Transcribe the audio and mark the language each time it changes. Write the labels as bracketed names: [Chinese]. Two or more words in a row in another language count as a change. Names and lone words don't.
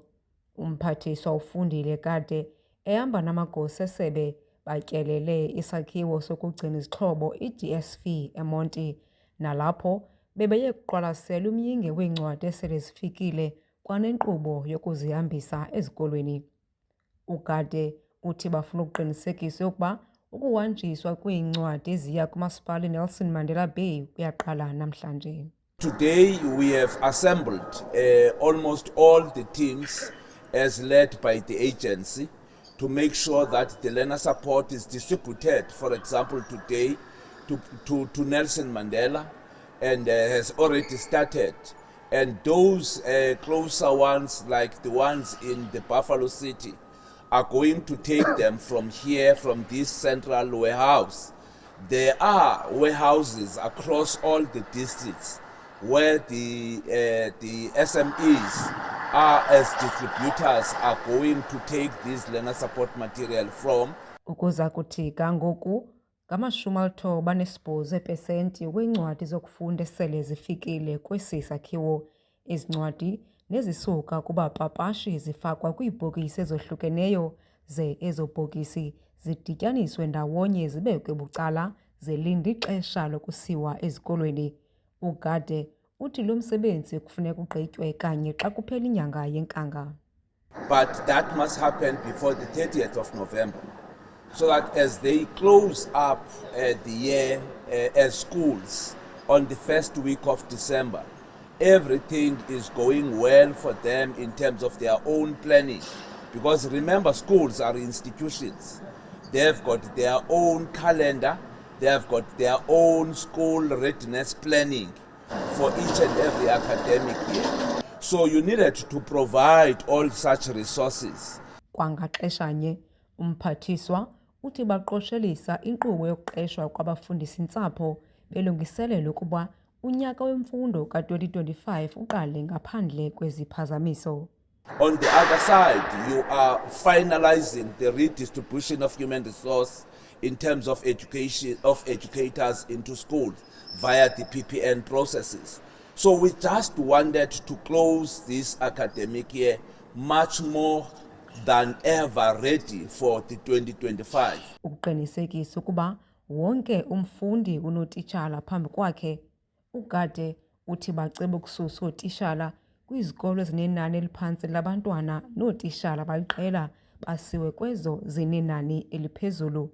[Xhosa] Umphathiswa uFundile Gade ehamba namagosa esebe batyelele isakhiwo sokugcina izixhobo i-DSV eMonti, nalapho bebeye kuqwalasela umyinge weencwadi esele zifikile kwanenkqubo yokuzihambisa ezikolweni. UGade uthi bafuna ukuqinisekisa ukuba ukuhanjiswa kweencwadi eziya kumasipala iNelson Mandela Bay kuyaqala namhlanje. [English] Today we have assembled almost all the teams as led by the agency to make sure that the learner support is distributed, for example, today to Nelson Mandela, and has already started. And those closer ones, like the ones in the Buffalo City, are going to take them from here, from this central warehouse. There are warehouses across all the districts where the SMEs are, as distributors, are going to take this learner support material from. [Xhosa] Ukuza kuthi kangoku ngamashumi 98% weencwadi zokufunda esele zifikile kwesi sakhiwo. Izincwadi nezisuka kubapapashi zifakwa kwiibhokisi ezohlukeneyo, ze ezo bhokisi zidityaniswe ndawonye zibekwe bucala zelinde ixesha lokusiwa ezikolweni. UGade uthi lo msebenzi kufuneka ugqitywe kanye xa kuphela inyanga yenkanga. [English] But that must happen before the 30th of November, so that as they close up the year as schools on the first week of December, everything is going well for them in terms of their own planning. Because remember, schools are institutions. They've got their own calendar, they have got their own school readiness planning for each and every academic year. So you needed to provide all such resources. [Xhosa] Kwangaxeshanye, umphathiswa uthi baqoshelisa inkqubo yokuqeshwa kwabafundisi-ntsapho belungiselela ukuba unyaka wemfundo ka-2025 uqale ngaphandle kweziphazamiso. [English] On the other side, you are finalizing the redistribution of human resource in terms of education, of educators into schools via the PPN processes. So we just wanted to close this academic year much more than ever ready for the 2025. [Xhosa] Ukuqinisekisa ukuba wonke umfundi unotitshala phambi kwakhe, uGade uthi baceba ukususa ootishala kwizikolo ezinenani eliphantsi labantwana nootishala baliqela basiwe kwezo zinenani eliphezulu.